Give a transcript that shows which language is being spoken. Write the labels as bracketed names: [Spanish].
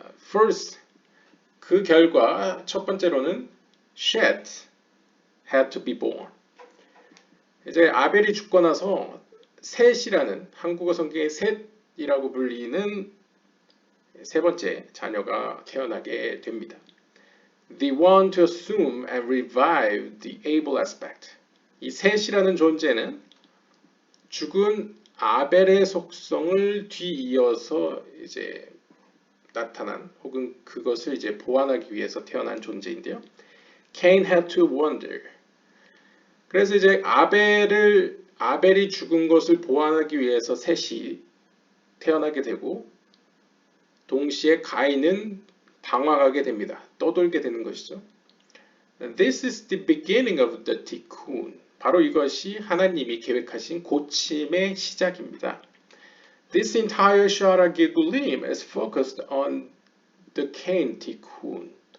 [English] First, [Korean] 그 결과 첫 번째로는 [English] Seth had to be born. [Korean] 이제 아벨이 죽고 나서 셋이라는 한국어 성경의 셋이라고 불리는 세 번째 자녀가 태어나게 됩니다. [English] They want to assume and revive the Abel aspect. [Korean] 이 셋이라는 존재는 죽은 아벨의 속성을 뒤이어서 이제 나타난 혹은 그것을 이제 보완하기 위해서 태어난 존재인데요. [English] Cain had to wonder. [Korean] 그래서 이제 아벨이 죽은 것을 보완하기 위해서 셋이 태어나게 되고 동시에 가인은 방황하게 됩니다. 떠돌게 되는 것이죠. [English] This is the beginning of the tikkun. [Korean] 바로 이것이 하나님이 계획하신 고침의 시작입니다. [English] This entire Shara Gigulim is focused on the Cain tikkun.